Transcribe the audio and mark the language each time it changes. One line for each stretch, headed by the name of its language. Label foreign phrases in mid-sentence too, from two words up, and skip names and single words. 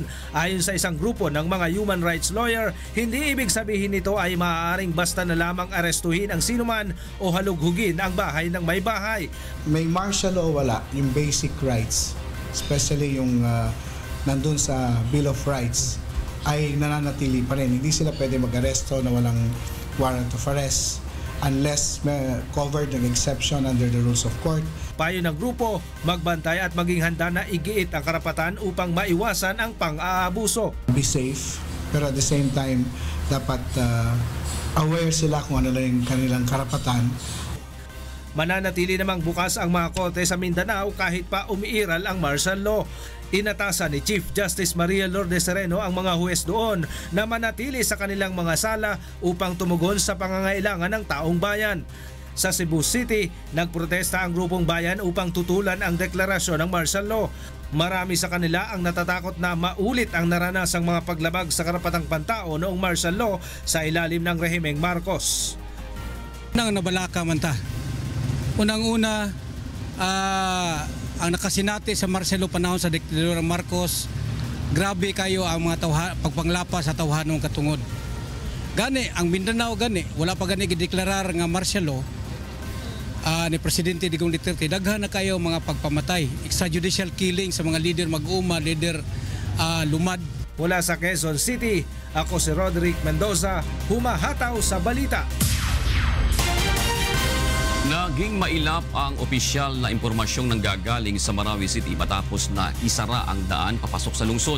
Filipino: Ayon sa isang grupo ng mga
English: human rights lawyer,
Filipino: hindi ibig sabihin nito ay maaaring basta na lamang arestuhin ang sinuman o halughugin ang bahay ng may bahay. May
English: martial law
Filipino: wala, yung
English: basic rights,
Filipino: especially yung nandun sa Bill of Rights, ay nananatili pa rin. Hindi sila pwede mag-aresto na walang
English: warrant of arrest unless covered
Filipino: ng
English: exception under the rules of court.
Filipino: Payo ng grupo, magbantay at maging handa na igiit ang karapatan upang maiwasan ang pang-aabuso.
English: Be safe, pero at the same time,
Filipino: dapat aware sila kung ano lang yung kanilang karapatan. Mananatili namang bukas ang mga korte sa Mindanao kahit pa umiiral ang
English: martial law.
Filipino: Inatasan ni Chief Justice Maria Lourdes Sereno ang mga huwes doon na manatili sa kanilang mga sala upang tumugon sa pangangailangan ng taong bayan. Sa Cebu City, nagprotesta ang grupong bayan upang tutulan ang deklarasyon ng
English: martial law.
Filipino: Marami sa kanila ang natatakot na maulit ang naranasang mga paglabag sa karapatang pantao noong
English: martial law
Filipino: sa ilalim ng rehimeng Marcos.
Cebuano: Nang nabalaka man ta. Unang-una, ang nakasinati sa
English: martial law
Cebuano: panahon sa diktadura Marcos, grabe kayo ang mga pagpanglapa sa tawhanong katungod. Gani, ang Mindanao gani, wala pa gani gideklarar nga
English: martial law
Cebuano: ni Presidente Digong Duterte, daghan na kayo mga pagpamatay,
English: extrajudicial killing
Cebuano: sa mga leader mag-uma, leader lumad.
Filipino: Mula sa Quezon City, ako si Roderick Mendoza, humahataw sa balita. Naging mailap ang opisyal na impormasyong nanggagaling sa Marawi City matapos na isara ang daan papasok sa lungsod.